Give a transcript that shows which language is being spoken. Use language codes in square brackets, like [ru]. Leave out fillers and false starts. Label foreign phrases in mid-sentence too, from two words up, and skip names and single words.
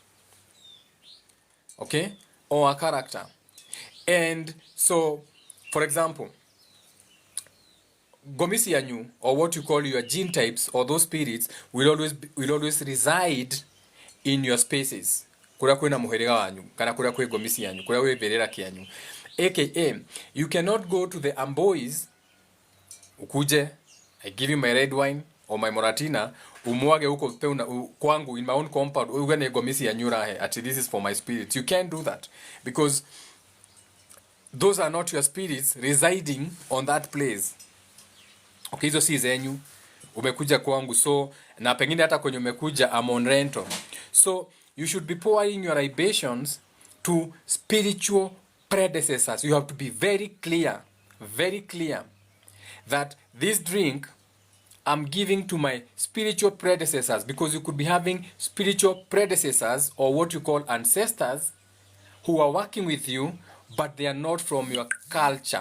[en] Okay? Or a character. And so, for example, [ki] gomisi yanyu, [en] or what you call your gene types, or those spirits will always reside in your spaces. [ki] Kuria kwina muherega wanyu, kana kuria kwe gomisi yanyu, kuria kwe berera kianyu. [en] AKA, you cannot go to the Amboys, ukuje, I give you my red wine or my Moratina, [sw] umwage huko kwangu [en] in my own compound, [ki] ugane gomisi yanyu rahe, ati [en] this is for my spirits. You can't do that, because those are not your spirits residing on that place. [sw] Okay, hizo si zenyu, umekuja kwangu, so na pengine hata kwenye umekuja [en] I'm on rental. So you should be pouring your libations to spiritual predecessors. You have to be very clear that this drink I'm giving to my spiritual predecessors, because you could be having spiritual predecessors, or what you call ancestors, who are working with you, but they are not from your culture.